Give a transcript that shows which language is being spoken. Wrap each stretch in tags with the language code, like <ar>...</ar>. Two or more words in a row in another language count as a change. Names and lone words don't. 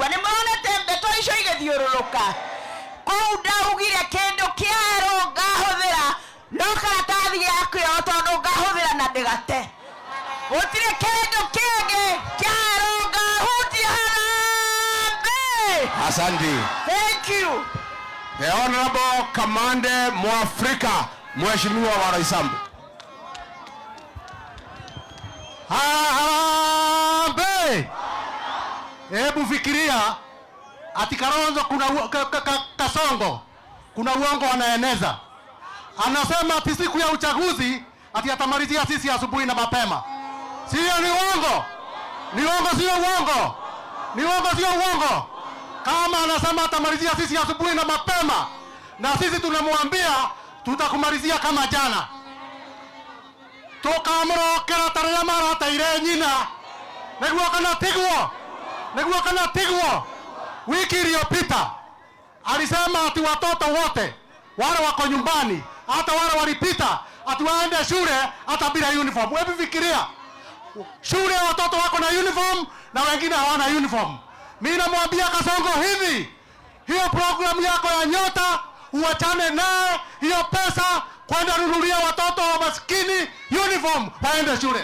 <ki>Nĩ monete ndeto icio igĩthiũrũrũka. Kũu ndaugire kĩndũ kĩerũ ngahũthĩra no karatathi yakĩo tondũ ngahũthĩra na ndĩgate. Gũtirĩ kĩndũ kĩngĩ kĩerũ ngahutia harambe.</ki> <sw>Asante.</sw> <en>Thank you. The Honorable Kamande Mwafrika,</en> <sw>Mheshimiwa wa</sw> <en>Roysambu.</en> <sw>Harambe! Hebu fikiria ati Kalonzo kuna Kasongo kuna uongo anaeneza. Anasema ati siku ya uchaguzi ati atamalizia sisi asubuhi na mapema. Sio ni uongo. Ni uongo sio uongo. Ni uongo sio uongo. Kama anasema atamalizia sisi asubuhi na mapema, na sisi tunamwambia tutakumalizia kama jana.</sw> <ki>Tukamrokera tarehe mara taire nyina. Niguo kana tigwo.</ki> <sw>Wiki iliyopita alisema ati watoto wote wale wako nyumbani, hata wale walipita ati waende shule hata</sw> <en>bila uniform.</en> <sw>Hebu fikiria. Shule watoto wako na uniform na wengine hawana uniform. Mimi namwambia Kasongo hivi, hiyo programu yako ya Nyota uachane naye, hiyo pesa kwenda nunulia watoto wa maskini uniform waende shule.</sw>